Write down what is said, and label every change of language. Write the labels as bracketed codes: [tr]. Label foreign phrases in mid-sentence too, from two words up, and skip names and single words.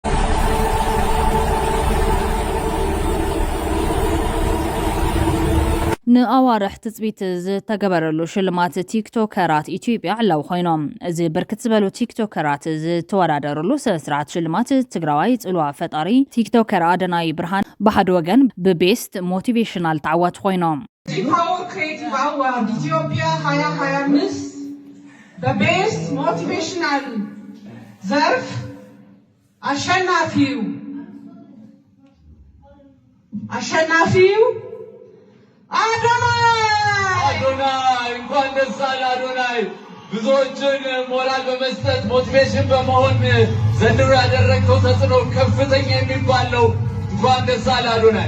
[ti] ንኣዋርሕ ትፅቢት ዝተገበረሉ ሽልማት ቲክቶከራት ኢትዮጵያ ዕላው ኮይኖም እዚ ብርክት ዝበሉ ቲክቶከራት ዝተወዳደሩሉ ስነ-ስርዓት ሽልማት ትግራዋይ ጽልዋ ፈጣሪ ቲክቶከር ኣደናይ ብርሃን ብሓደ ወገን [en] best motivational [ti] ተዓዋች ኮይኖም [am] G-Power Creative Award ኢትዮጵያ 2025 [en] best motivational [am] ዘርፍ አሸናፊው አዶናይ እንኳን ደስ አለ አዶናይ። ብዙዎችን ሞራል በመስጠት ሞቲቬሽን በመሆን ዘንድሮ ያደረግከው ተጽዕኖ ከፍተኛ የሚባል ነው። እንኳን ደስ አለ አዶናይ።